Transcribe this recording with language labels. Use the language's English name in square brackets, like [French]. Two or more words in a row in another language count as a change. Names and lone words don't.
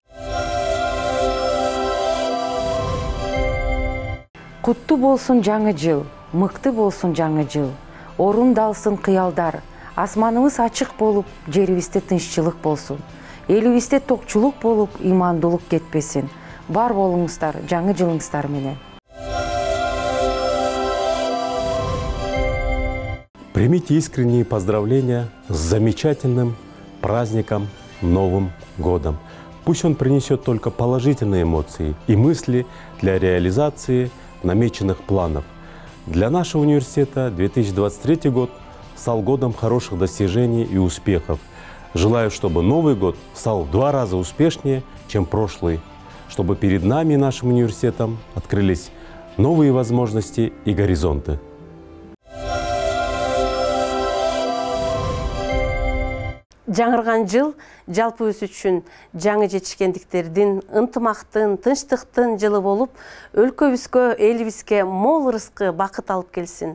[Kyrgyz] Куттуу болсун жаңы жыл, мыкты болсун жаңы жыл. Орундалсын кыялдар, асманыбыз ачык болуп, жерибизде тынччылык болсун. Элибизде токчулук болуп, имандуулук кетпесин. Бар болуңуздар жаңы жылыңыздар менен. [Russian] Примите искренние поздравления с замечательным праздником Новым годом. Пусть он принесет только положительные эмоции и мысли для реализации намеченных планов. Для нашего университета 2023 год стал годом хороших достижений и успехов. Желаю, чтобы Новый год стал в 2 раза успешнее, чем прошлый, чтобы перед нами и нашим университетом открылись новые возможности и горизонты. [Kyrgyz] Жаңырған жыл жалпыбыз үчүн жаңы жетишкендиктердин, ынтымактын, тынчтыктын жылы болуп, өлкөбүзгө, элибизге мол ырыскы, бакыт алып келсин.